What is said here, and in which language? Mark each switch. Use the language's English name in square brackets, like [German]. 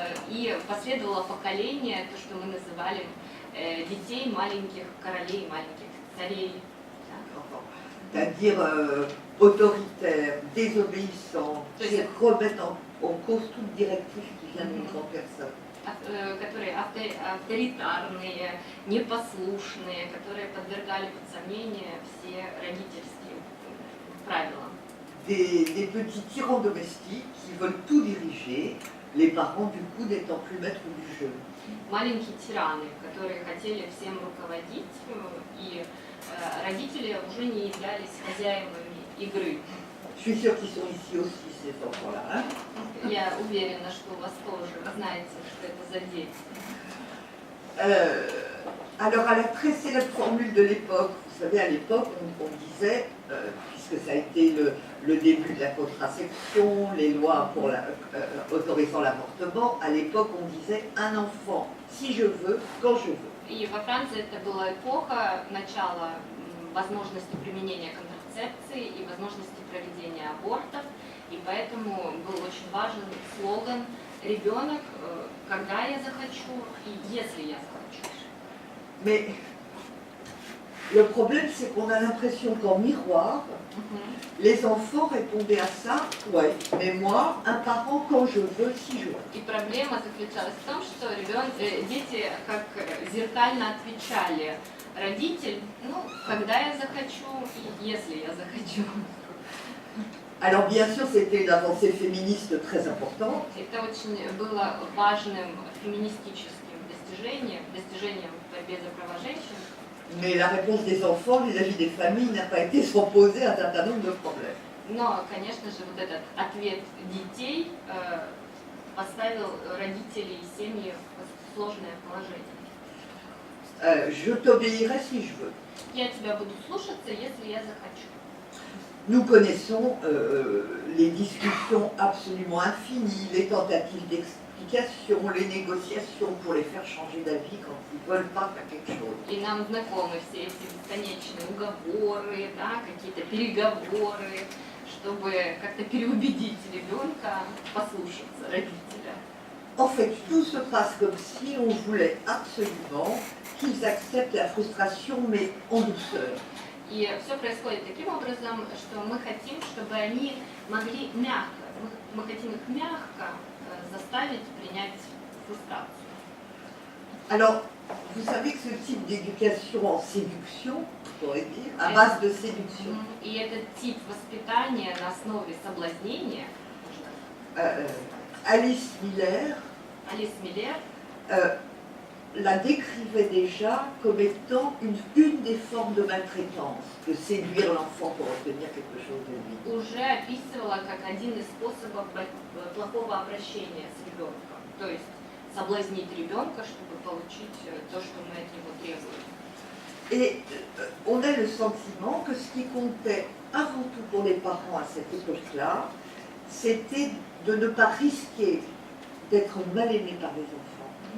[Russian] И последовало поколение, то, что мы называли детей маленьких королей, маленьких царей. [French] C'est-à-dire autoritaires, désobéissants, qui remettent en cause toute directive qui vient d'une grande personne. [Russian] Которые авторитарные, непослушные, которые подвергали под сомнение все родительские правила. [French] Des petits tyrans domestiques qui veulent tout diriger, les parents du coup n'étant plus maîtres du jeu. [Russian] Маленькие тираны, которые хотели всем руководить, и родители уже не являлись хозяевами игры. [French] Je suis sûre qu'ils sont ici aussi, ces enfants-là. Hein? [Russian] Я уверена, что у вас тоже, вы знаете, что это за дети. [French] Alors à la très célèbre formule de l'époque, vous savez, à l'époque on disait, puisque ça a été le début de la contraception, les lois pour autorisant l'avortement, à l'époque on disait un enfant, si je veux, quand je veux. [Russian] И во Франции это была эпоха начала возможности применения контрацепции и возможности проведения абортов, и поэтому был очень важен слоган «Ребенок, когда я захочу и если я захочу». [French] Mais le problème, c'est qu'on a l'impression qu'en miroir, les enfants répondaient à ça, ouais, mais moi, un parent quand je veux, si je veux. [Russian] И проблема заключалась в том, что дети как зеркально отвечали: родитель, ну, когда я захочу и если я захочу. [French] Alors bien sûr, c'était une avancée féministe très importante. [Russian] Это очень было важным феминистическим достижением в борьбе за права женщин. [French] Mais la réponse des enfants vis-à-vis des familles n'a pas été sans poser un certain nombre de problèmes. [Russian] Но, конечно же, вот этот ответ детей поставил родителей и семьи в сложное положение. [French] Je t'obéirai si je veux. [Russian] Я тебя буду слушаться, если я захочу. [French] Nous connaissons les discussions absolument infinies, les tentatives l'explication, les négociations pour les faire changer d'avis quand ils ne veulent pas faire quelque chose. [Russian] И нам знакомы все эти бесконечные уговоры, да, какие-то переговоры, чтобы как-то переубедить ребенка послушаться родителя. [French] En fait, tout se passe comme si on voulait absolument qu'ils acceptent la frustration, mais en douceur. [Russian] И все происходит таким образом, что мы хотим, чтобы они могли мягко, мы хотим их мягко заставить принять фрустрацию. [French] Alors, vous savez que ce type d'éducation en séduction, on pourrait dire, à base de séduction, [Russian] И этот тип воспитания на основе соблазнения, [French] Alice Miller [Russian] Алис Миллер [French] la décrivait déjà comme étant une des formes de maltraitance, de séduire l'enfant pour obtenir quelque chose de lui. [Russian] уже описывала как один из способов плохого обращения с ребенком. То есть соблазнить ребенка, чтобы получить то, что мы от него требуем. [French] Et on a le sentiment que ce qui comptait avant tout pour les parents à cette époque-là, c'était de ne pas risquer d'être mal aimés par les enfants.